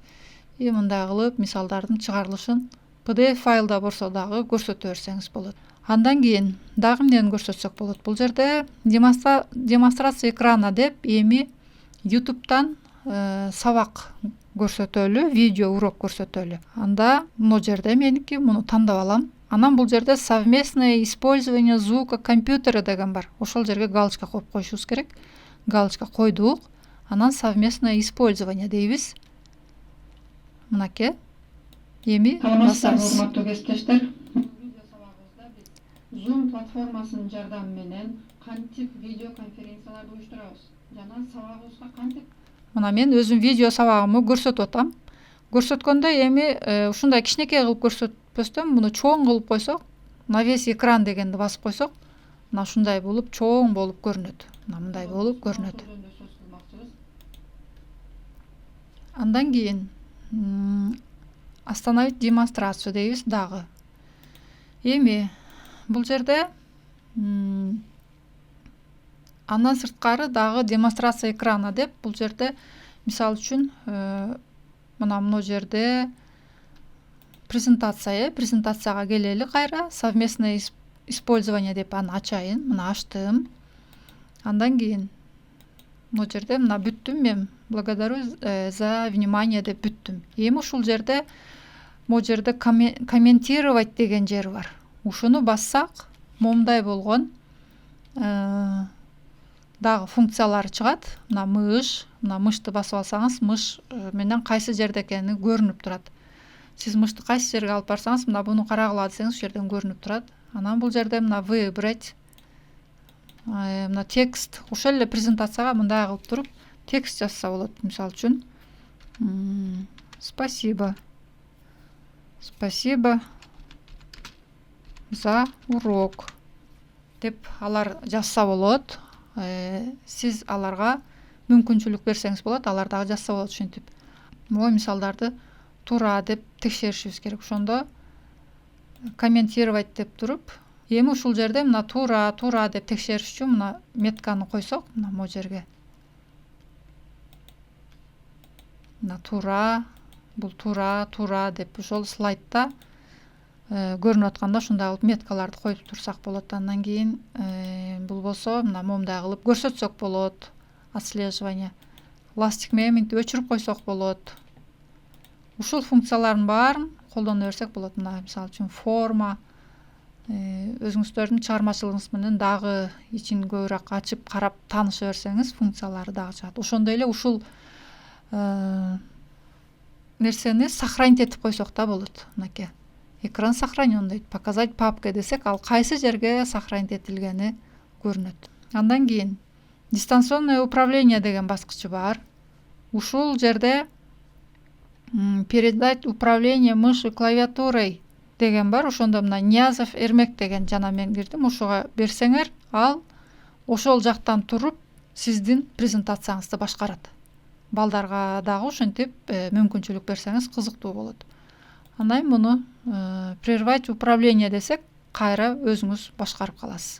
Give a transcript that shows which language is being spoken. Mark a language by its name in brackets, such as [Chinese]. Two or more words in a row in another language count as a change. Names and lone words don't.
[Kyrgyz] И мындай кылып мисалдардын чыгарылышын PDF файлда болсо дагы көрсөтө берсеңиз болот. Андан кийин дагы эмнени көрсөтсөк болот? Бул жерде [Russian] демонстрация экрана [Kyrgyz] деп эми YouTube'тан сабак көрсөтөлү, [Russian] видео урок [Kyrgyz] көрсөтөлү. Анда мына жерде меники, муну тандап алам. Анан бул жерде [Russian] совместное использование звука компьютера [Kyrgyz] деген бар. Ошол жерге галочка коюп коюшубуз керек. Галочка койдук. Анан [Russian] совместное использование [Kyrgyz] дейбиз. Мынакей. Эми басабыз. Урматтуу кесиптештер, видео сабагыбызда биз Zoom платформасынын жардамы менен кантип видео конференцияларды уюштурабыз жана сабагыбызга кантип. Мына мен өзүм видео сабагымды көрсөтүп атам. Көрсөткөндө эми ушундай кичинекей кылып көрсөтпөстөн муну чоң кылып койсок, [Russian] на весь экран [Kyrgyz] дегенди басып койсок, мына ушундай болуп чоң болуп көрүнөт. Мына мындай болуп көрүнөт. Андан кийин [Russian] остановить демонстрацию [Kyrgyz] дейбиз дагы. Эми бул жерде андан сырткары дагы [Russian] демонстрация экрана [Kyrgyz] деп бул жерде мисалы үчүн мына мына жерде презентацияга келели кайра. [Russian] Совместное использование [Kyrgyz] деп аны ачайын. Мына ачтым. Андан кийин мына жерде мына бүттүм мен. [Russian] Благодарю за внимание [Kyrgyz] деп бүттүм. Эми ушул жерде мына жерде комментировать деген жери бар. Ушуну бассак, момундай болгон дагы функциялары чыгат. Мына мышты басып алсаңыз, мыш менен кайсы жерде экени көрүнүп турат. Сиз мышты кайсы жерге алып барсаңыз, мына буну карагыла десеңиз, ушул жерден көрүнүп турат. Анан бул жерде мына выбрать, мына текст, ошол эле презентацияга мындай кылып туруп текст жазса болот. Мисалы үчүн [Russian] спасибо за урок [Kyrgyz] деп алар жазса болот. Сиз аларга мүмкүнчүлүк берсеңиз болот, алар дагы жазса болот ушинтип. Могу мисалдарды туура деп текшеришибиз керек. Ошондо комментировать деп туруп, эми ушул жерде мына туура деп текшериш үчүн мына метканы койсок, мына могу жерге. Мына бул туура деп ошол слайдда көрүнүп атканда ушундай кылып меткаларды коюп турсак болот. Андан кийин бул болсо мына момундай кылып көрсөтсөк болот. Отслеживание. [English] Last moment [Kyrgyz] өчүрүп койсок болот. Ушул функциялардын баарын колдоно берсек болот. Мына мисалы үчүн форма, өзүңүздөрдүн чыгармачылыгыңыз менен дагы ичин көбүрөөк ачып карап тааныша берсеңиз, функциялары дагы чыгат. Ошондой эле ушул нерсени сохранить этип койсок да болот. Мынакей. [Russian] Экран сохранен [Kyrgyz] дейт. [Russian] Показать папка [Kyrgyz] десек, ал кайсы жерге сохранить этилгени көрүнөт. Андан кийин [Russian] дистанционное управление [Kyrgyz] деген баскычы бар. Ушул жерде [Russian] передать управление мышью клавиатурой [Kyrgyz] деген бар. Ошондо мына Ниязов Эрмек деген жана мен кирдим. Ошого берсеңер, ал ошол жактан туруп сиздин презентацияңызды башкарат. Балдарга дагы ошентип мүмкүнчүлүк берсеңиз кызыктуу болот. Андан муну [Russian] прервать управление [Kyrgyz] десек, кайра өзүңүз башкарып каласыз.